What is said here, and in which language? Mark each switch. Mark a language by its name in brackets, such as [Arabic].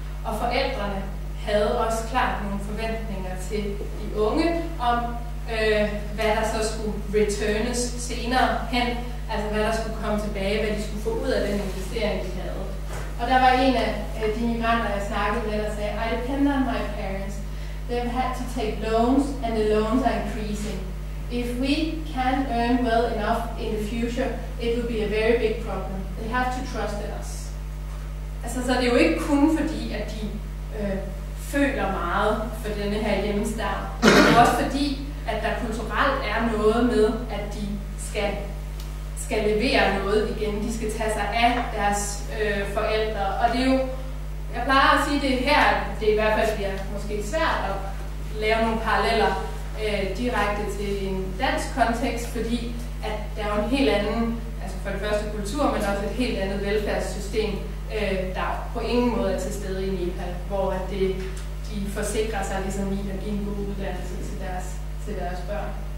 [Danish] Og forældrene havde også klart nogle forventninger til de unge om, hvad der så skulle returnes senere hen, altså hvad der skulle komme tilbage, hvad de skulle få ud af den investering, de havde. Og der var en af de migranter, jeg snakkede med, der sagde, [English] I depend on my parents. They've had to take loans, and the loans are increasing. If we can't earn well enough in the future, it will be a very big problem. They have to trust in us. [Danish] Altså, så det er jo ikke kun fordi, at de føler meget for denne her hjemmestad. Det er også fordi, at der kulturelt er noget med, at de skal levere noget igen. De skal tage sig af deres forældre. Og det er jo, jeg plejer at sige det her, det i hvert fald bliver måske svært at lave nogle paralleller direkte til en dansk kontekst, fordi at der er jo en helt anden, altså for det første kultur, men også et helt andet velfærdssystem, der på ingen måde er til stede i Nepal, hvor at de forsikrer sig ligesom i at give en god uddannelse til deres børn.